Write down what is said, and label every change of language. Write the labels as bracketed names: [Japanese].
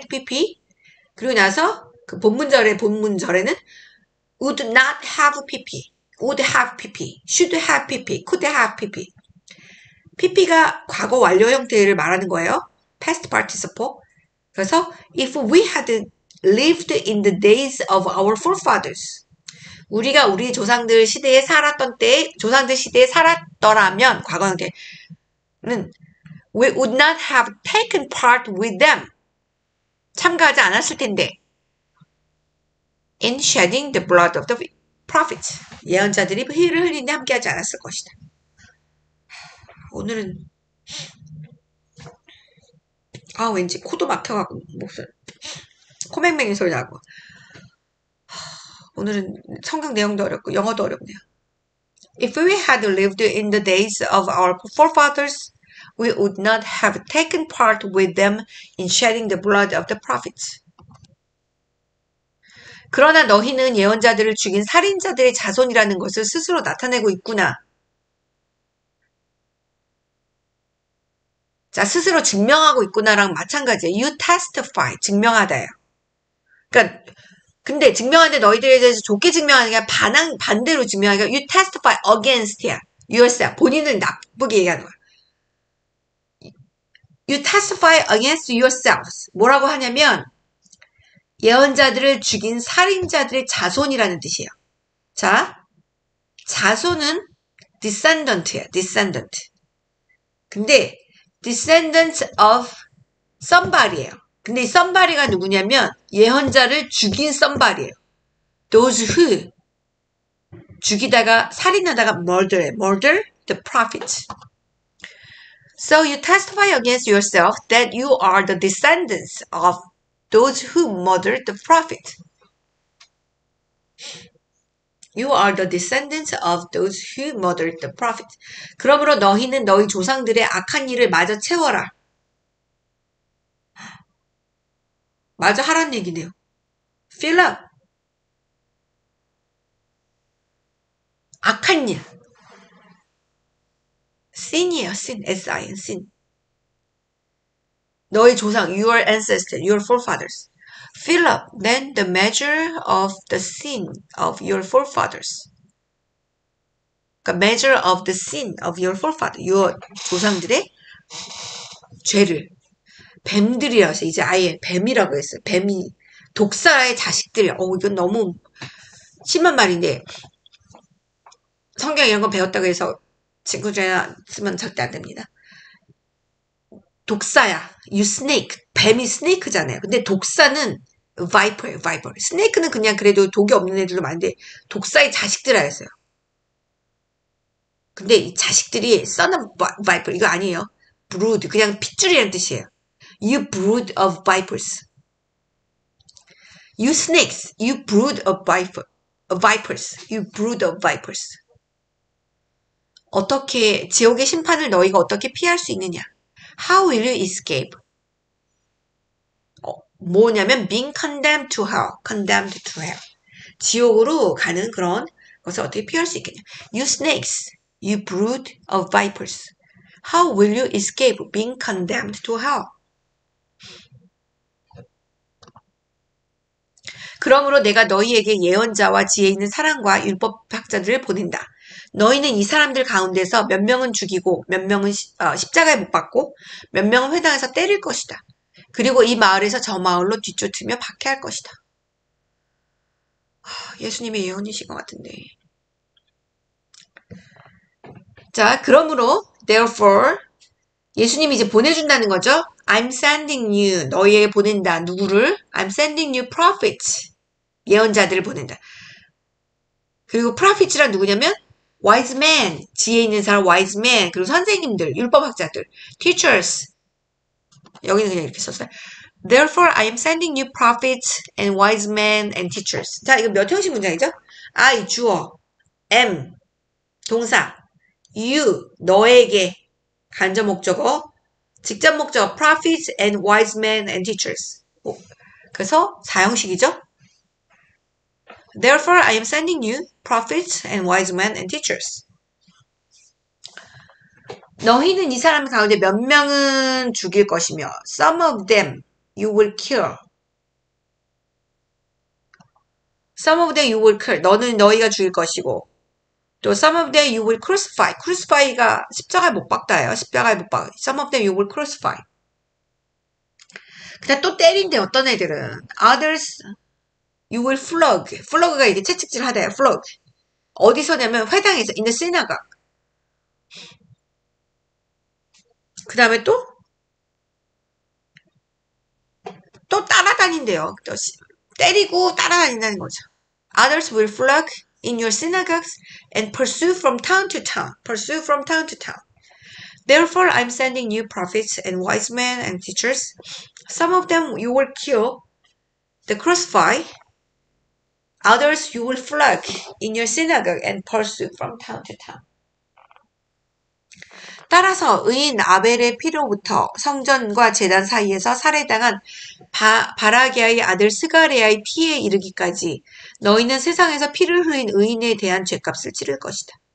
[English] had pp. [Korean] 그리고 나서 그 본문절에는 [English] would not have pp, would have pp, should have pp, could have pp. [Korean] pp가 과거 완료 형태를 말하는 거예요. [English] past participle. 그래서 if we had lived in the days of our forefathers. [Korean] 우리가 우리 조상들 시대에 살았던 때, 조상들 시대에 살았더라면 과거 형태는 [English] we would not have taken part with them. [Korean] 참가하지 않았을 텐데 [English] in shedding the blood of the prophets. [Korean] 예언자들이 피를 흘리는데 함께하지 않았을 것이다. 오늘은 왠지 코도 막혀가고 목소리 코맹맹이 소리 나고 오늘은 성경 내용도 어렵고 영어도 어렵네요. [English] If we had lived in the days of our forefathers, we would not have taken part with them in shedding the blood of the prophets. [Korean] 그러나 너희는 예언자들을 죽인 살인자들의 자손이라는 것을 스스로 나타내고 있구나. 자, 스스로 증명하고 있구나랑 마찬가지예요. [English] You testify, 증명하다예요. [Korean] 그러니까 근데 증명하는데 너희들에 대해서 좋게 증명하는 게 반대로 증명하는 게 [English] you testify against [Korean] 야. yourself, 본인을 나쁘게 얘기하는 거야. [English] You testify against yourselves. [Korean] 뭐라고 하냐면 예언자들을 죽인 살인자들의 자손이라는 뜻이에요. 자, 자손은 descendant이에요. [English] descendant. 근데 descendants of somebody예요. [Korean] 근데 이 somebody가 누구냐면 예언자를 죽인 somebody예요. [English] Those who [Korean] 죽이다가 살인하다가 [English] murder the prophets. So you testify against yourself that you are the descendants of those who murdered the prophet. You are the descendants of those who murdered the prophet. [Korean] 그러므로 너희는 너희 조상들의 악한 일을 마저 채워라. 마저 하란 얘기네요. [English] Fill up. [Korean] 악한 일. [English] sin이에요. sin. S-I-N. sin. [Korean] 너희 조상, [English] your ancestors, your forefathers. Fill up then the measure of the sin of your forefathers. [Korean] 그러니까 [English] measure of the sin of your forefathers. [Korean] your 조상들의 죄를. 뱀들이라서 이제 아예 뱀이라고 했어요. 뱀이 독사의 자식들. 이건 너무 심한 말인데 성경 이런 거 배웠다고 해서 친구들이나 쓰면 절대 안 됩니다. 독사야. [English] You snake. [Korean] 뱀이 스네이크잖아요. 근데 독사는 viper예요. [English] viper. [Korean] 스네이크는 그냥 그래도 독이 없는 애들도 많은데 독사의 자식들이라 했어요. 근데 이 자식들이 [English] son of viper [Korean] 이거 아니에요. [English] brood. [Korean] 그냥 핏줄이라는 뜻이에요. [English] You brood of vipers. You snakes. You brood of vipers. You brood of vipers. [Korean] 어떻게 지옥의 심판을 너희가 어떻게 피할 수 있느냐? [English] How will you escape? [Korean] 뭐냐면 [English] being condemned to hell. condemned to hell. [Korean] 지옥으로 가는 그런 것을 어떻게 피할 수 있겠냐? [English] You snakes. You brood of vipers. How will you escape being condemned to hell? [Korean] 그러므로 내가 너희에게 예언자와 지혜 있는 사랑과 율법학자들을 보낸다. 너희는 이 사람들 가운데서 몇 명은 죽이고 몇 명은 십자가에 못 박고 몇 명은 회당에서 때릴 것이다. 그리고 이 마을에서 저 마을로 뒤쫓으며 박해할 것이다. 예수님의 예언이신 것 같은데. 자, 그러므로 therefore 예수님이 이제 보내준다는 거죠. [English] I'm sending you. [Korean] 너희에게 보낸다. 누구를? [English] I'm sending you prophets. [Korean] 예언자들을 보낸다. 그리고 prophets란 누구냐면 wise men. 지혜 있는 사람 wise men. 그리고 선생님들, 율법학자들, teachers. 여기는 그냥 이렇게 썼어요. [English] Therefore, I am sending you prophets and wise men and teachers. [Korean] 자, 이거 몇 형식 문장이죠? I, 주어, am, 동사, you, 너에게, 간접 목적어, 직접 목적어, prophets and wise men and teachers. 그래서 4형식이죠? [English] Therefore, I am sending you prophets and wise men and teachers. [Korean] 너희는 이 사람 가운데 몇 명은 죽일 것이며 [English] some of them you will kill. Some of them you will kill. [Korean] 너희가 죽일 것이고 또 [English] some of them you will crucify. [Korean] crucify가 십자가에 못 박다예요. 십자가에 못 박. [English] Some of them you will crucify. [Korean] 그다음 또 때린대 어떤 애들은 [English] others you will flog. [Korean] flog가 이게 채찍질 하대요. [English] flog. [Korean] 어디서냐면 회당에서 [English] in the synagogue. [Korean] 그 다음에 또 따라다닌대요. 또 때리고 따라다닌다는 거죠. [English] Others will flog in your synagogues and pursue from town to town. Pursue from town to town. Therefore, I'm sending you prophets and wise men and teachers. Some of them you will kill, the crucify. Others you will flog in your synagogue and pursue from town to town. [Korean] 따라서 의인 아벨의 피로부터 성전과 제단 사이에서 살해당한 바라게아의 아들 스가랴의 피에 이르기까지 너희는 세상에서 피를 흘린 의인에 대한 죗값을 치를 것이다.